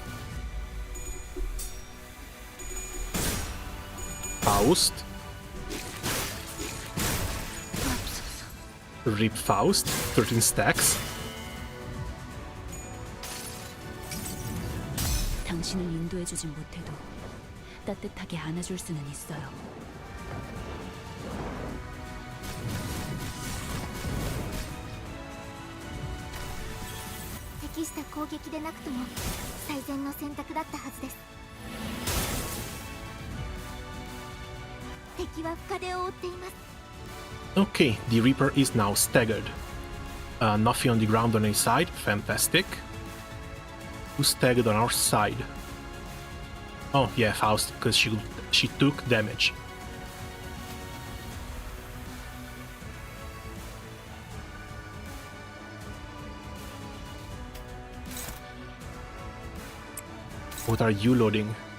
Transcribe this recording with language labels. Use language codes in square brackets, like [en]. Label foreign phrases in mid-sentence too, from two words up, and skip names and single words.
[en] Faust. Rip Faust, 13 stacks. [ko] 당신을 인도해주진 못해도 따뜻하게 안아줄 수는 있어요. [ja] 適した攻撃でなくとも最善の選択だったはずです。敵は深手を負っています。 [en] Okay, the Reaper is now staggered. Nothing on the ground on any side, fantastic. Who's staggered on our side? Oh yeah, Faust, because she took damage. What are you loading?